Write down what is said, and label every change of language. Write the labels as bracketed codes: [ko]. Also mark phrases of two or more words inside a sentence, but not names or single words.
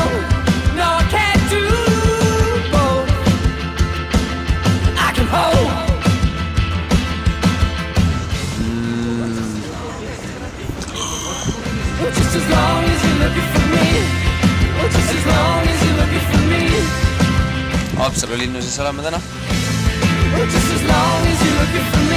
[en] No, I can't do both. I can hold. Just as long as you're looking for me. Just as long as you're looking for me. [et] Haapsalu linnuses oleme täna. [en] Just as long as you're looking for me.